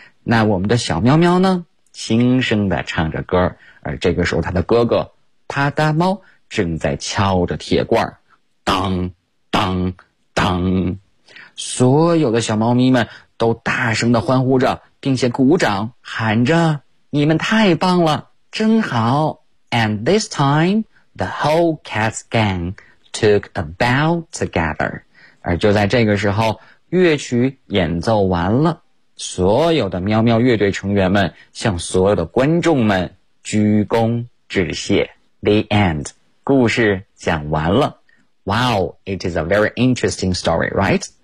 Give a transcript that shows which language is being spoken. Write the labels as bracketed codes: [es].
[zh] 那我们的小喵喵呢轻声地唱着歌，而这个时候他的哥哥帕达猫正在敲着铁罐，当当当。所有的小猫咪们都大声地欢呼着，并且鼓掌喊着，你们太棒了，真好。 [en] And this time the whole cat's gangtook a bow together. [zh] 而就在这个时候，乐曲演奏完了，所有的喵喵乐队成员们向所有的观众们鞠躬致谢。 [en] The end. [zh] 故事讲完了。 [en] Wow, it is a very interesting story, right?